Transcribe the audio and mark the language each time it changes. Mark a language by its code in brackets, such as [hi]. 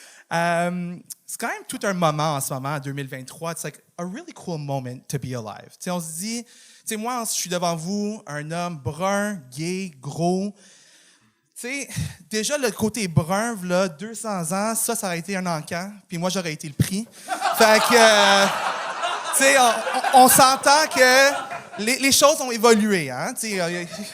[fr] C'est quand même tout un moment en ce moment, en 2023. [en] It's like a really cool moment to be alive. [fr] T'sais, on se dit, moi, je suis devant vous, un homme brun, gay, gros. Tu sais, déjà, le côté brun, là, 200 ans, ça aurait été un encan, puis moi, j'aurais été le prix. Fait que, tu sais, on s'entend que les choses ont évolué, hein, tu sais.